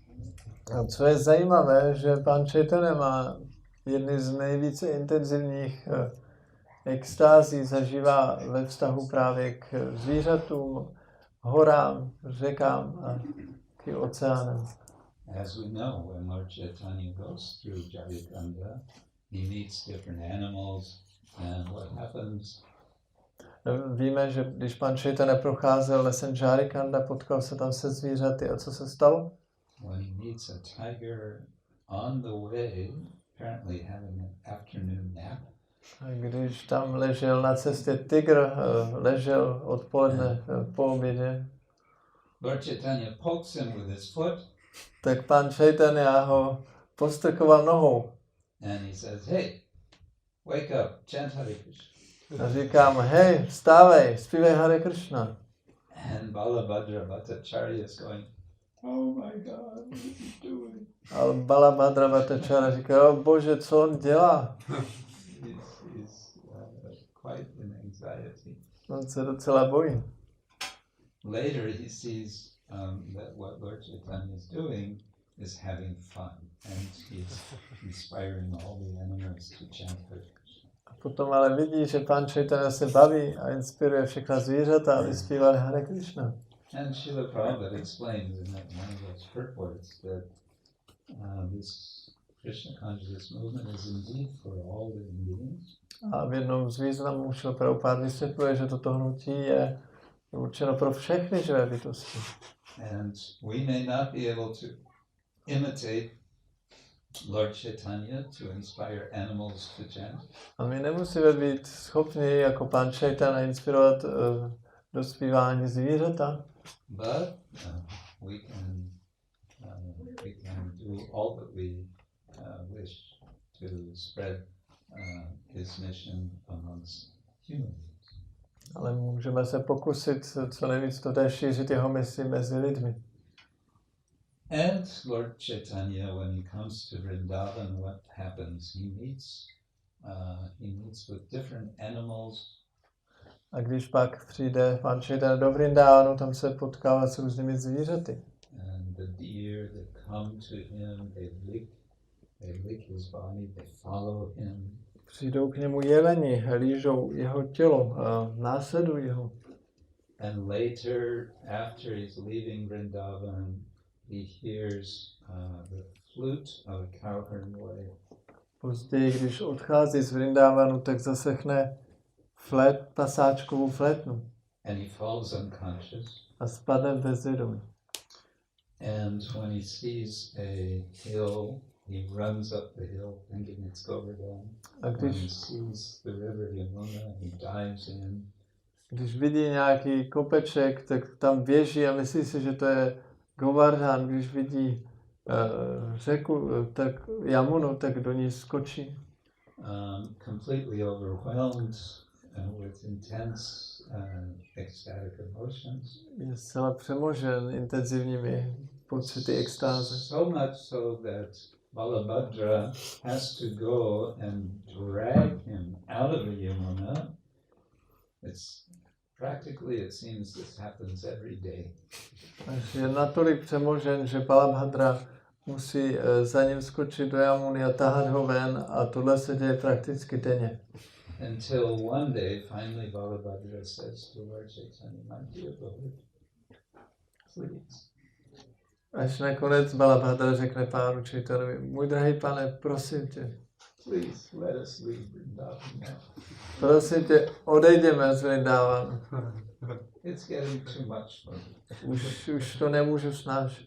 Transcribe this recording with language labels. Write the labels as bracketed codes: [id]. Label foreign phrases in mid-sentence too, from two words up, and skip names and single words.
[cs] A co je zajímavé, že pan Chaitanya má jedny z nejvíce intenzivních extází zažívá ve vztahu právě k zvířatům, horám, řekám a k oceánům. [en] as we know, when Lord Chaitanya goes through Jarikhanda, he meets different animals, and what happens? [cs] Víme, že když pan Chaitanya procházel lesem Jarikhanda, potkal se tam se zvířaty a co se stalo? [en] When he meets a tiger on the way, apparently having an afternoon nap. [cs] Když tam ležel na cestě tygr, ležel odpoledne po obědě, [en] Lord Chaitanya pokes him with his foot. [cs] tak pan Chaitanya ho postrkoval nohou. [en] And he says, hey, wake up, chant Hare Krishna. [cs] A říkám, hej, vstávej, zpívej Hare Krishna. [en] And Balabhadra Bhattacharya is going, oh my God, what is he doing? [cs] A Balabhadra Bhattacharya říká, oh bože, co on dělá? [en] He's quite in anxiety. [cs] On se docela bojí. [en] Later he sees that what Lord Chaitanya is doing is having fun, and he's inspiring all the animals to chant Hare Krishna. [cs] A potom ale vidí, že pan Chaitanya se baví a inspiruje všechna zvířata, aby zpívali Hare Krishna. [en] And Srila Prabhupada explains in one of those purports that this Krishna consciousness movement is indeed for all living beings. [cs] A v jednom z významů Srila Prabhupada vysvětluje, že toto hnutí je určeno pro všechny živé bytosti. [en] And we may not be able to imitate Lord Chaitanya to inspire animals to chant. [cs] A my nemusíme být schopni jako pan Chaitanya inspirovat do zpívání zvířata. [en] But we can do all that we wish to spread his mission amongst human beings. [cs] Ale můžeme se pokusit co nejvíc to šířit jeho misi mezi lidmi. [en] And Lord Chaitanya, when he comes to Vrindavan, what happens? He meets with different animals. [cs] A když pak přijde pan Chaitanya do Vrindavanu, tam se potkává s různými zvířaty. [en] And the deer that come to him, they lick his body, they follow him. [cs] Přijdou k němu jeleni, lížou jeho tělo a následují ho. [en] And later, after he's leaving Vrindavan, he hears the flute of a cowherd boy. [cs] Později, když odchází z Vrindavanu, tak zaslechne pasáčkovou flétnu. [en] And he falls unconscious. [cs] A spadne v bezvědomí. [en] And when he sees a hill, he runs up the hill thinking it's Govardhan. [cs] A [en] When he sees the river Yamuna, he dives in. [cs] Když vidí nějaký kopeček, tak tam běží a myslí si, že to je Govardhan. Když vidí řeku, tak Yamunu, tak do ní skočí. [en] Completely overwhelmed with intense ecstatic emotions. [cs] Je zcela přemožen intenzivními pocity extáze. [en] So much so that Balabhadra has to go and drag him out of the Yamuna. It seems this happens every day. [cs] Až je natolik přemožen, že Balabhadra musí za ním skočit do Yamuny a tahat ho ven, a tohle se děje prakticky denně. [en] Until one day, finally Balabhadra says to Lord Chaitanya, my dear Lord, please. [cs] Až nakonec Balabhadra řekne pánu Chaitanovi, můj drahý pane, prosím tě. [en] Please let us leave Vrindavan now. [cs] Prosím tě, odejdeme z Vrindavanu. [en] It's getting too much for me. [cs] Už to nemůžu snášet.